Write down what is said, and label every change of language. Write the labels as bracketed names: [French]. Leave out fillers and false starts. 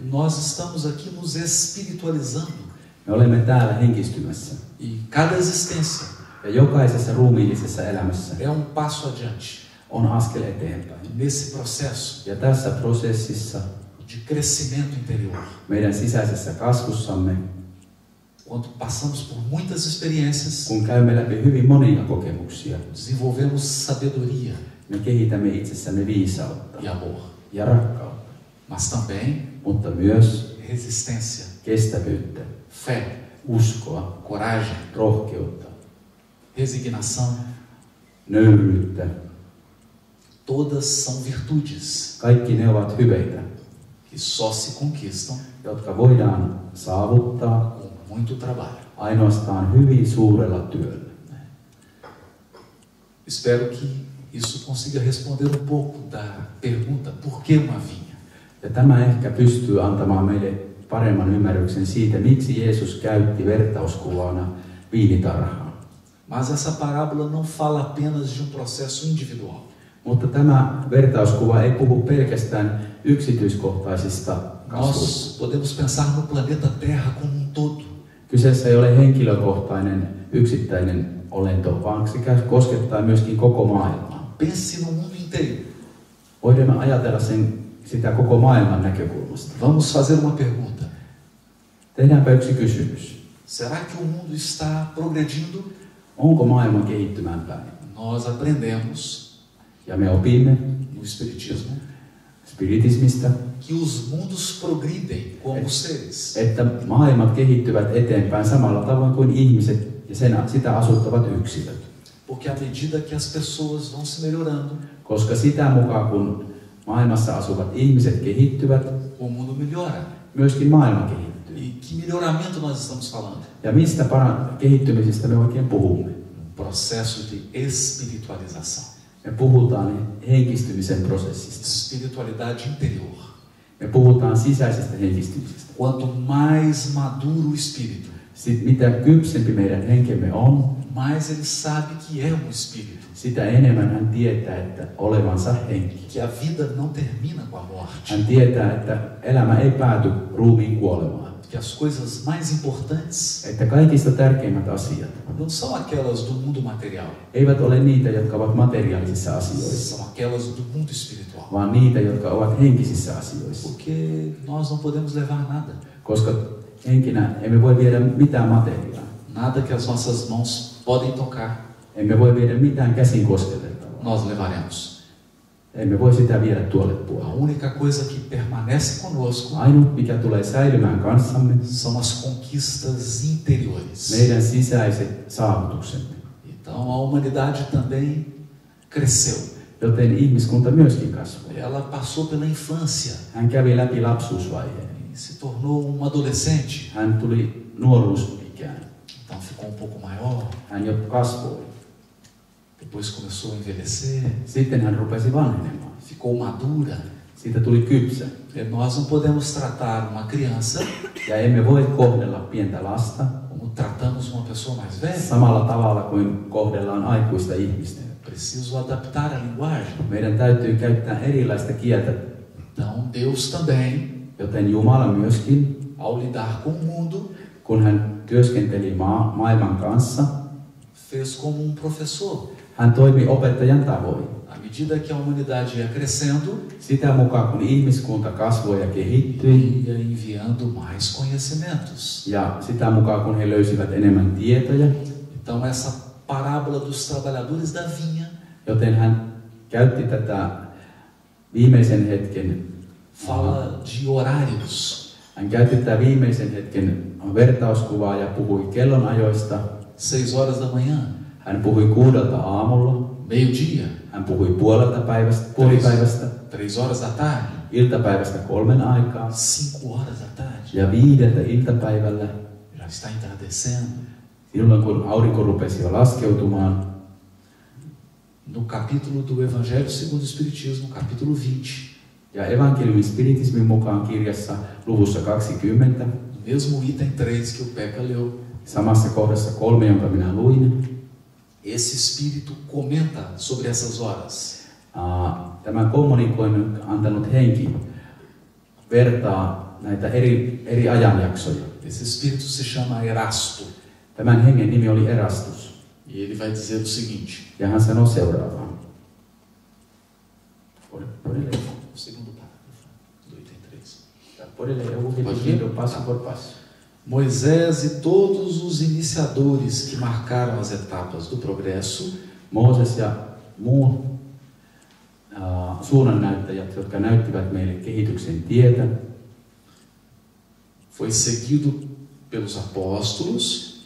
[Portuguese] Nós estamos aqui nos espiritualizando. [Finnish] Me olemme täällä henkistymässä. [Portuguese] E cada existência [Finnish] Ja jokaisessa ruumiillisessa elämässä [Portuguese] é passo adiante [Finnish] on askel eteenpäin. [Portuguese] nesse processo [Finnish] Ja tässä prosessissa, [Portuguese] de crescimento interior. [Finnish] meidän sisäisessä kasvussamme, [Portuguese] Quando passamos por muitas experiências, [Finnish] kun käymme läpi hyvin monia kokemuksia, [Portuguese] desenvolvemos sabedoria [Finnish] me kehitämme itsessämme viisautta [Portuguese] e amor, [Finnish] ja rakkautta, [Portuguese] mas também [Finnish] mutta myös [Portuguese] resistência, [Finnish] kestävyyttä, [Portuguese] fé, [Finnish] uskoa, [Portuguese] coragem, [Finnish] rohkeutta, [Portuguese] resignação. [Finnish] nöyryyttä. [Portuguese] Todas são virtudes [Finnish] Kaikki ne ovat hyveitä, [Portuguese] que só se conquistam [Finnish] jotka voidaan saavuttaa [Portuguese] com muito trabalho. [Finnish] ainoastaan hyvin suurella työllä. [Portuguese] Espero que isso consiga responder um pouco da pergunta: por que uma vinha? [Finnish] Ja tämä ehkä pystyy antamaan meille paremman ymmärryksen siitä, miksi Jeesus käytti vertauskuvana viinitarhaa. [Portuguese] Mas essa parábola não fala apenas de um processo individual. [Finnish] Mutta tämä vertauskuva ei puhu pelkästään yksityiskohtaisista kasvuista. [Portuguese] Nós podemos pensar no planeta Terra como um todo. [Finnish] Kyseessä ei ole henkilökohtainen, yksittäinen olento, vaan se koskettaa myöskin koko maailmaa. [Portuguese] Pense no mundo inteiro. [Finnish] Voimme ajatella sitä koko maailman näkökulmasta. [Portuguese] Vamos fazer uma pergunta. [Finnish] Tehdäänpä yksi kysymys. [Portuguese] Será que o mundo está progredindo? [Finnish] Onko maailma kehittymään päin? [Portuguese] Nós aprendemos [Finnish] Ja me opimme [Portuguese] no Espiritismo [Finnish] spiritismistä, [Portuguese] que os mundos progridem como seres. [Finnish] että maailmat kehittyvät eteenpäin samalla tavoin kuin ihmiset ja sitä asuttavat yksilöt. [Portuguese] Porque à medida que as pessoas vão se melhorando, [Finnish] Koska sitä mukaan kun maailmassa asuvat ihmiset kehittyvät, [Portuguese] o mundo melhora. [Finnish] myöskin maailma kehittyy. [Portuguese] E que melhoramento nós estamos falando? [Finnish] Ja mistä kehittymisestä me oikein puhumme? [Portuguese] Processo de espiritualização. [Finnish] Me puhutaan henkistymisen prosessista. [Portuguese] Espiritualidade interior. [Finnish] Me puhutaan sisäisestä henkistymisestä. [Portuguese] quanto mais maduro o espírito, [Finnish] Sitten mitä kypsempi meidän henkemme on, [Portuguese] mais ele sabe que é um espírito, [Finnish] sitä enemmän hän tietää, että olevansa henki. [Portuguese] que a vida não termina com a morte, [Finnish] Hän tietää, että elämä ei pääty ruumiin kuolemaan. [Portuguese] que as coisas mais importantes [Finnish] Että kaikista tärkeimmät asiat [Portuguese] não são aquelas do mundo material, [Finnish] eivät ole niitä, jotka ovat materiaalisissa asioissa, [Portuguese] são aquelas do mundo espiritual. [Finnish] vaan niitä, jotka ovat henkisissä asioissa. [Portuguese] Porque nós não podemos levar nada. [Finnish] Koska henkinä emme voi viedä mitään materiaa. [Portuguese] Nada que as nossas mãos podem tocar, [Finnish] Emme voi viedä mitään käsin kosketeltavaa. [Portuguese] nós levaremos. [Finnish] Emme voi sitä viedä tuolle [Portuguese] A [Finnish] puolelle. [Portuguese] única coisa que permanece conosco [Finnish] Ainut, mikä tulee säilymään kanssamme, [Portuguese] são as conquistas interiores. [Finnish] meidän sisäiset saavutuksemme. [Portuguese] Então a humanidade também cresceu. [Finnish] Joten ihmiskunta myöskin kasvoi. [Portuguese] Ela passou pela infância [Finnish] Hän kävi läpi lapsuusvaiheen. [Portuguese] e se tornou um adolescente. [Finnish] Hän tuli nuoruusikään. [Portuguese] Então ficou um pouco maior. [Finnish] Hän jo kasvoi. [Portuguese] Depois começou a envelhecer. [Finnish] Sitten hän rupesi vanhenemaan. [Portuguese] Ficou madura. [Finnish] Siitä tuli kypsä. [Portuguese] E nós não podemos tratar uma criança [Finnish] Ja emme voi kohdella pientä lasta [Portuguese] como tratamos uma pessoa mais velha. [Finnish] samalla tavalla kuin kohdellaan aikuista ihmistä. [Portuguese] Preciso adaptar a linguagem. [Finnish] Meidän täytyy käyttää erilaista kieltä, [Portuguese] Então Deus também, [Finnish] joten Jumala myöskin, [Portuguese] ao lidar com o mundo, [Finnish] kun hän työskenteli maailman kanssa, [Portuguese] fez como um professor. [Finnish] hän toimi opettajan tavoin. [Portuguese] À medida que a humanidade ia crescendo, [Finnish] Sitä mukaan kun ihmiskunta kasvoi ja kehittyi, [Portuguese] ia enviando mais conhecimentos. [Finnish] ja sitä mukaan kun he löysivät enemmän tietoja, [Portuguese] Então essa parábola dos trabalhadores da vinha [Finnish] joten hän käytti tätä viimeisen hetken, [Portuguese] fala de horários. [Finnish] hän käytti tätä viimeisen hetken vertauskuvaa ja puhui kellonajoista. [Portuguese] 6 horas da manhã, [Finnish] Hän puhui 6 aamulla, [Portuguese] meio-dia, [Finnish] hän puhui puolipäivästä, [Portuguese] 3 horas da tarde, [Finnish] iltapäivästä 3 aikaa [Portuguese] 5 horas da tarde. [Finnish] ja 5 iltapäivällä, [Portuguese] Já está entardecendo. [Finnish] silloin kun aurinko rupesi jo laskeutumaan. [Portuguese] No capítulo do Evangelho segundo o Espiritismo, capítulo 20, [Finnish] Ja evankeliumin spiritismin mukaan kirjassa luvussa 20, [Portuguese] no mesmo item 3 que o Peca leu, [Finnish] samassa kohdassa 3, jonka minä luin, [Portuguese] esse Espírito comenta sobre essas horas. [Finnish] tämä kommunikoinnin antanut henki vertaa näitä eri ajanjaksoja. [Portuguese] Esse Espírito se chama Erasto. [Finnish] Tämän hengen nimi oli Erastus. [Portuguese] E ele vai dizer o seguinte, [Finnish] Ja hän sanoi seuraavaa. [Portuguese] o segundo parágrafo do item 3. Moisés e todos os iniciadores que marcaram as etapas do progresso [Finnish] Mooses ja muut suunnannäyttäjät, jotka näyttivät meille kehityksen tietä, [Portuguese] foi seguido pelos apóstolos,